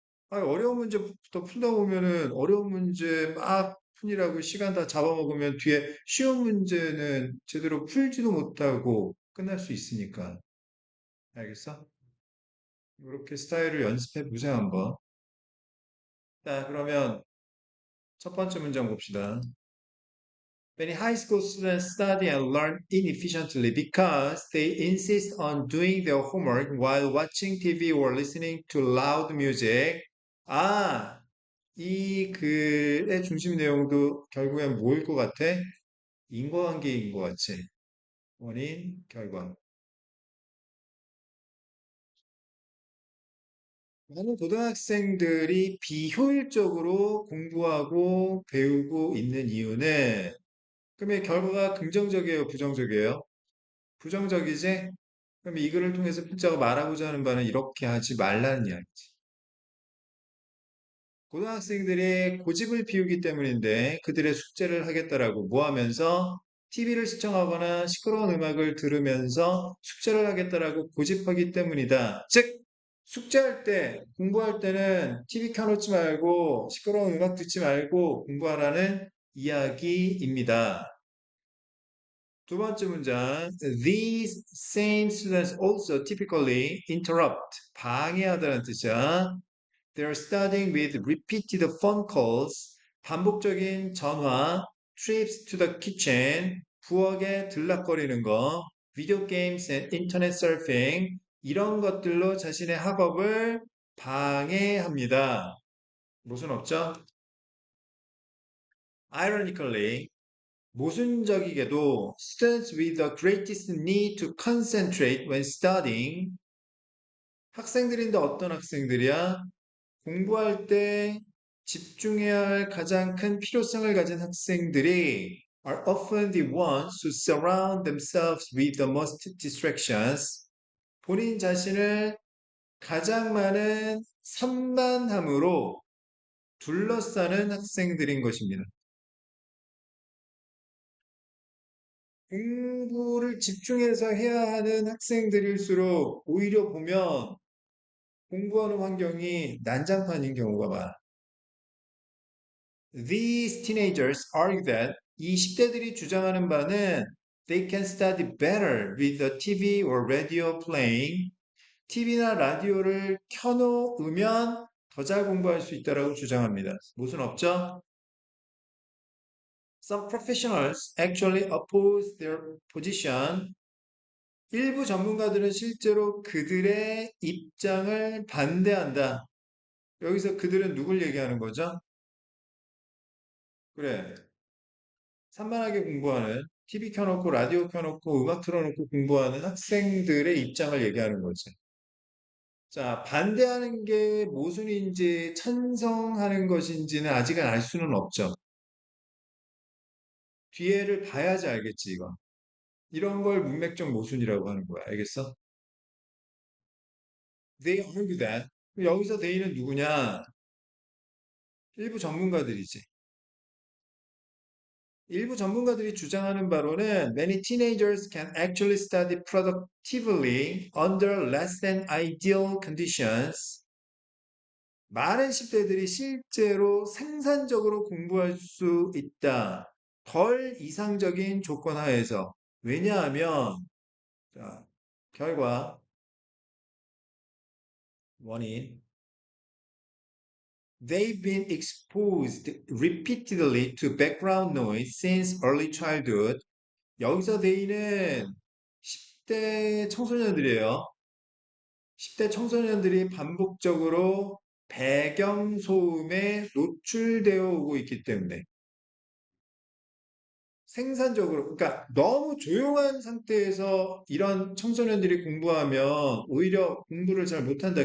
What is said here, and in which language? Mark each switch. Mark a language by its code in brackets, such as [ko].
[ko] 어려운 문제부터 풀다 보면은 어려운 문제 막 푸느라고 시간 다 잡아먹으면 뒤에 쉬운 문제는 제대로 풀지도 못하고 끝날 수 있으니까. 알겠어? 이렇게 스타일을 연습해 보세요, 한번. 자, 그러면 첫 번째 문장 봅시다. [en] Many high school students study and learn inefficiently because they insist on doing their homework while watching TV or listening to loud music. [ko] 아, 이 글의 중심 내용도 결국엔 뭐일 것 같아? 인과관계인 것 같지? 원인, 결과. 많은 고등학생들이 비효율적으로 공부하고 배우고 있는 이유는 그러면 결과가 긍정적이에요, 부정적이에요? 부정적이지? 그럼 이 글을 통해서 필자가 말하고자 하는 바는 이렇게 하지 말라는 이야기지. 고등학생들이 고집을 피우기 때문인데 그들의 숙제를 하겠다라고 뭐 하면서 TV를 시청하거나 시끄러운 음악을 들으면서 숙제를 하겠다라고 고집하기 때문이다. 즉, 숙제할 때, 공부할 때는 TV 켜놓지 말고 시끄러운 음악 듣지 말고 공부하라는 이야기입니다. 두 번째 문장. [en] These same students also typically interrupt. [ko] 방해하다는 뜻이야. [en] They are studying with repeated phone calls. [ko] 반복적인 전화, [en] trips to the kitchen, [ko] 부엌에 들락거리는 거, [en] video games and internet surfing. [ko] 이런 것들로 자신의 학업을 방해합니다. 무슨 없죠? [en] Ironically, [ko] 모순적이게도 [en] students with the greatest need to concentrate when studying [ko] 학생들인데 어떤 학생들이야? 공부할 때 집중해야 할 가장 큰 필요성을 가진 학생들이 [en] are often the ones who surround themselves with the most distractions. [ko] 본인 자신을 가장 많은 산만함으로 둘러싸는 학생들인 것입니다. 공부를 집중해서 해야 하는 학생들일수록 오히려 보면 공부하는 환경이 난장판인 경우가 많아. [en] These teenagers argue that [ko] 이 10대들이 주장하는 바는 [en] they can study better with the TV or radio playing. [ko] TV나 라디오를 켜놓으면 더 잘 공부할 수 있다고 주장합니다. 무슨 없죠? [en] Some professionals actually oppose their position. [ko] 일부 전문가들은 실제로 그들의 입장을 반대한다. 여기서 그들은 누굴 얘기하는 거죠? 그래. 산만하게 공부하는, TV 켜놓고, 라디오 켜놓고, 음악 틀어놓고 공부하는 학생들의 입장을 얘기하는 거지. 자, 반대하는 게 모순인지 찬성하는 것인지는 아직은 알 수는 없죠. 뒤에를 봐야지 알겠지, 이거. 이런 걸 문맥적 모순이라고 하는 거야. 알겠어? [en] They argue that. [ko] 여기서 they는 누구냐? 일부 전문가들이지. 일부 전문가들이 주장하는 바로는 [en] many teenagers can actually study productively under less than ideal conditions. [ko] 많은 10대들이 실제로 생산적으로 공부할 수 있다. 덜 이상적인 조건 하에서. 왜냐하면 자, 결과 원인 [en] They've been exposed repeatedly to background noise since early childhood. [ko] 여기서 they는 10대 청소년들이에요. 10대 청소년들이 반복적으로 배경 소음에 노출되어 오고 있기 때문에 생산적으로, 그러니까 너무 조용한 상태에서 이런 청소년들이 공부하면 오히려 공부를 잘 못한다.